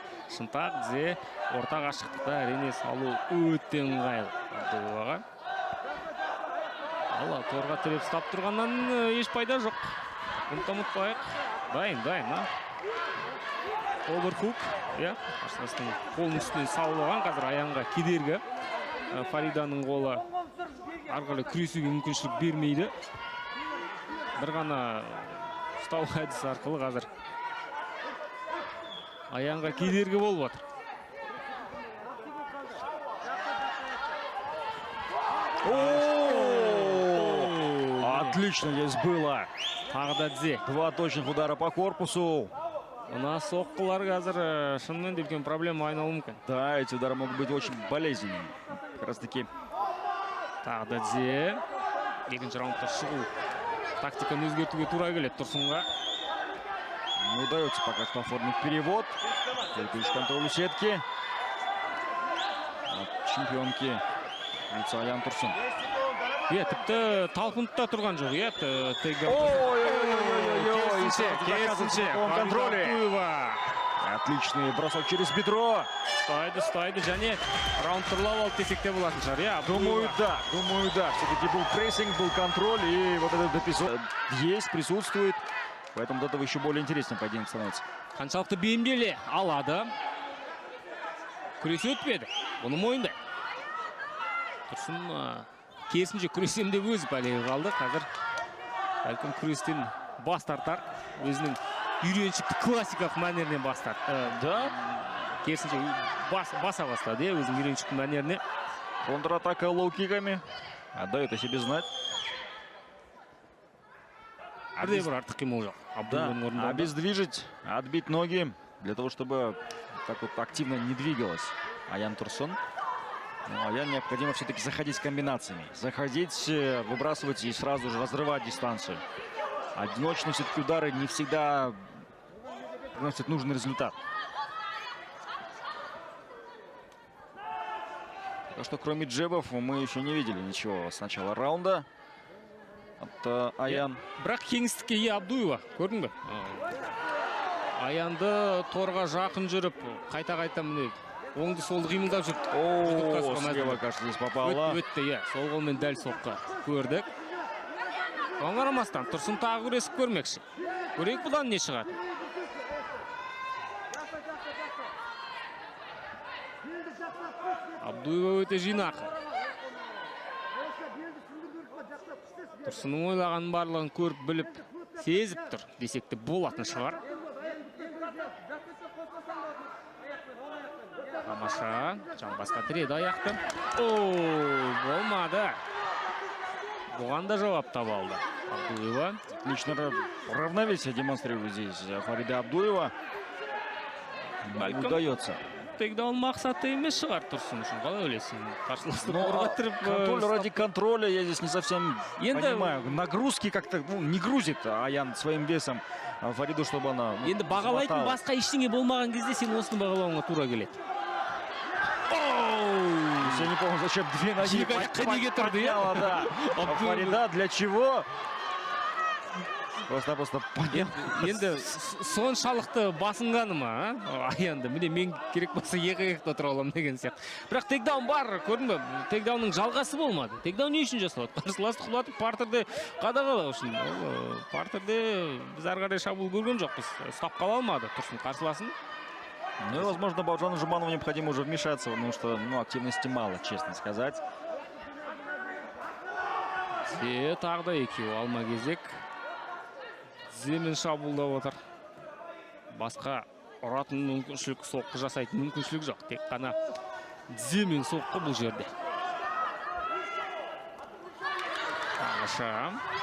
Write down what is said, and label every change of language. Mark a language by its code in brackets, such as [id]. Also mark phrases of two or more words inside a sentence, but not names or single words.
[kk] Шынтақ, тізе, орта қашықтықта әрине салу өте ыңғайлы Абдуеваға. Торға тіреп ұстап тұрғаннан еш пайда жоқ. ұмытпайық. Дайын, а? Оверхук, иә? Қарсыластың қолының үстінен салып алған, қазір аяңға кедергі. Фариданың қолы арқылы күресуге мүмкіншілік бермейді. Бір ғана ұстау әдісі арқылы қазір аяңға кедергі болып отыр. [ru] Отлично здесь было. [kk] Тағы да Дзе. [ru] Два точных удара по корпусу. [kk] Мына соққылар қазір шынымен де үлкен проблема айналуы мүмкін. [ru] Да, эти удары могут быть очень болезненными. Как раз таки. [kk] Тағы да Дзе. Екінші раундта шығу тактиканы өзгертуге тура келеді Тұрсынға. [ru] Не удается пока что оформить перевод. Только лишь контролю сетки. От чемпионки лица Аян Тұрсын. [kk] Иә, тіпті талпынып тұрған жоқ, иә. Керісінше, [ru] в контроле. Отличный бросок через бедро. [kk] Ұстайды, және раунд тұрлап алып десек те болатын шығар, иә. [ru] Думаю, да. Все-таки был прессинг, был контроль, и вот этот эпизод есть, присутствует. Поэтому от этого еще более интереснее поединок становится. [kk] Қаншалықты бейімделе алады. Күресі өтпеді. Бұны мойындайды. Тұрсын керісінше күресем деп өзі бәлеге қалды. Қазір бәлкім күрестен бас тартар. Өзінің үйреншікті классикалық мәнерінен бас тартар. [ru] Да? [kk] Керісінше баса бастады, өзінің үйреншікті мәнеріне. [ru] Контратака лоу-киками. Отдает о себе знать. [kk] Бірде бір артық қимыл жоқ. [ru] Да, обездвижить, отбить ноги, для того, чтобы так вот активно не двигалась Аян Тұрсын. Ну, Аян необходимо все-таки заходить с комбинациями. Заходить, выбрасывать и сразу же разрывать дистанцию. Одиночные все-таки удары не всегда приносят нужный результат. Так что кроме джебов мы еще не видели ничего с начала раунда от Аян. [kk] Бірақ кеңістікке ие Абдуева, көрдің бе? Аянды торға жақын жүріп, қайта-қайта міне оңды солды қимылдап жүрді. [ru] Слева, кажется, здесь попала. [kk] Өтті, иә. Сол қолмен дәл соққа көрдік. Оңарамастан Тұрсын тағы күресіп көрмекші. Көрейік бұдан не шығады? Абдуева өте жинақы. Тұрсынның ойлағанын барлығын көріп, біліп, сезіп тұр. Десек те болатын шығар. Тамаша. Жамбасқа тіреді аяқты. Болмады. Бұған да жауап таба алды. Абдуева. [ru] Отлично равновесие демонстрирует здесь Фарида Абдуева. Удается. [kk] Тейкдаун мақсаты емес шығар Тұрсын үшін. Қалай ойлайсың? Қарсыласты қорғаттырып. [ru] Контроль ради контроля, я здесь не совсем понимаю. Нагрузки как-то не грузит Аян своим весом Фариду, чтобы она [kk] енді бағалайтын басқа ештеңе болмаған кезде сен осыны бағалауыңа тура келеді. [ru] Я не помню, зачем две ноги подняла, Фарида, для чего? Просто понятно. [kk] Енді соншалықты басынғаны ма? Аянды, міне мен керек болса екі-екі отыра аламын деген сияқты. Бірақ тейкдаун бар, көрдің бе? Тейкдаунның жалғасы болмады. Тейкдаун не үшін жасалады? Қарсыласты құлатып, партерде қадағалау үшін. Партерде біз ары қарай шабуыл көрген жоқпыз. Ұстап қала алмады Тұрсын қарсыласын. [ru] Ну и, возможно, Бауыржану Жұманову необходимо уже вмешаться, потому что активности мало, честно сказать. [kk] Тағы да екеуі алма кезек. Земен шабуылдап отыр. Басқа ұратын мүмкіншілік, соққы жасайтын мүмкіншілік жоқ. Тек қана Земен соққы бұл жерде. Тамаша.